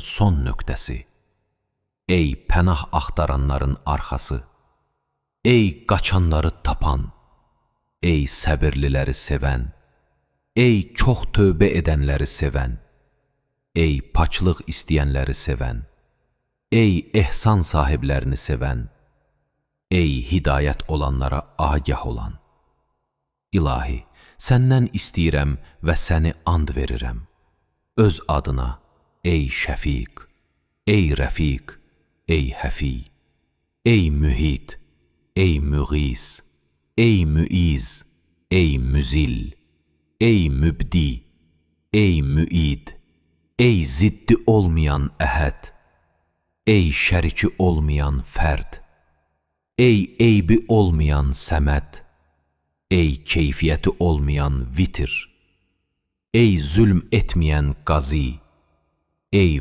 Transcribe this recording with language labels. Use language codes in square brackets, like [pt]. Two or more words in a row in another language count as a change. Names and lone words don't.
[az] son nöqtəsi, ey pənah axtaranların arxası, ey qaçanları tapan, ey səbirliləri sevən, ey çox tövbə edənləri sevən, ey paçlıq istəyənləri sevən, ey ehsan sahiblərini sevən, ey hidayət olanlara agah olan. İlahi, səndən istəyirəm və səni and verirəm. Öz adına, ey Şəfiq, ey Rəfiq, ey Həfi, ey Mühit, ey Müğis, ey Müiz, ey Müzil, ey Mübdi, ey Müid, ey ziddi olmayan əhəd, ey şəriki olmayan fərd, ey eybi olmayan səməd, ey keyfiyyəti olmayan vitir, ey zülm etməyən qazi, ey